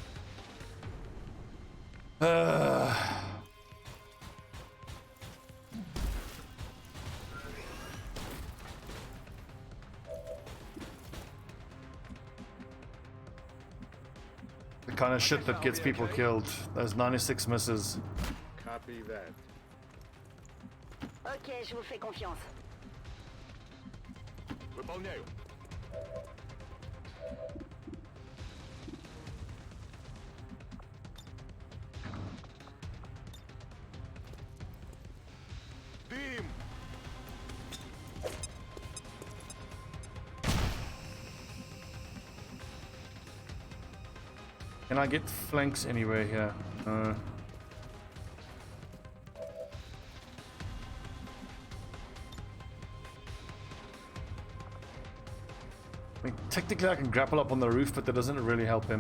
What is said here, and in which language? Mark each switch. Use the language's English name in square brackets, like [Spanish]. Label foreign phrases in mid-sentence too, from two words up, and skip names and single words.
[English] The kind of shit that gets people killed. Those 96 misses. Copy that. [French] Ok, je vous fais confiance. [Russian] Выполняю. Дым! [English] Can I get flanks anywhere here? I mean, technically I can grapple up on the roof, but that doesn't really help him.